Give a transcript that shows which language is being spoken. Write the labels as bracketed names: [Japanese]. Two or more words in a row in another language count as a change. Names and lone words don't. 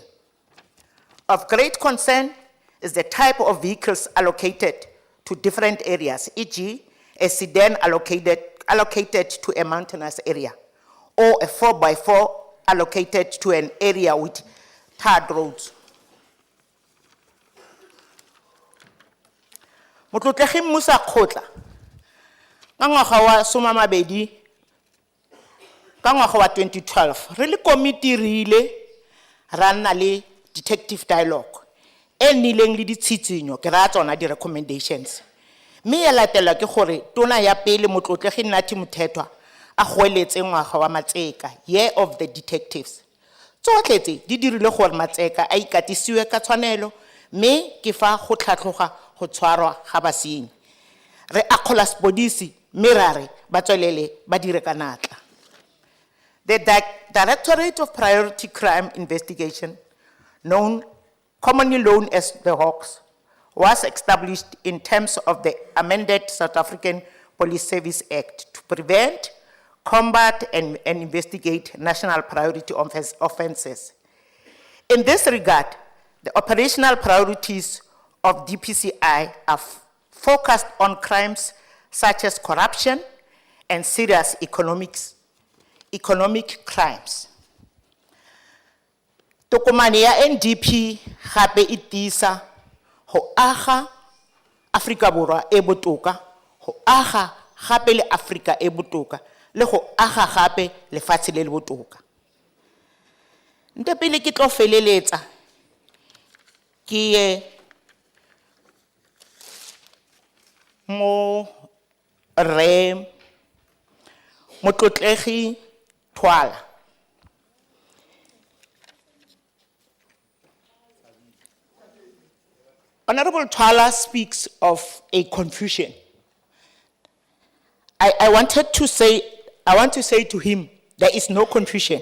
[English] Of great concern is the type of vehicles allocated to different areas, e.g., a sedan allocated to a mountainous area, or a 4x4 allocated to an area with tarred roads. [Tswana] Motlotlegi Musa Khotla, ka ngwaga wa 2012, re le committee re ile ra nna le [English] detective dialogue [Tswana] e nnileng le ditshitshinyo ke ra tsona di recommendations. Mme ya latela ke gore tona ya pele Motlotlegi Nathi Mthethwa a goeletse ngwaga wa Matseka, [English] Year of the Detectives. [Tswana] Tsotlhe tse di dirile gore Matseka a ikatisiwe ka tshwanelo, mme ke fa go tlhatlhoga go tshwarwa ga basenyi. Re akgola sepodisi mme ra re ba tswelele ba dire ka natla. [English] The Directorate of Priority Crime Investigation, commonly known as the Hawks, was established in terms of the amended South African Police Service Act to prevent, combat, and investigate national priority offenses. In this regard, the operational priorities of DPCI are focused on crimes such as corruption and serious economic crimes. [Tswana] Tokomane ya NDP gape e tiisa go aga Afrika Borwa e botoka, go aga gape le Afrika e botoka, le go aga gape lefatshe le le botoka. Nte pele ke tlo feleletsa ke mo re Motlotlegi Twala. [English] Honorable Twala speaks of a confusion. I want to say to him, there is no confusion.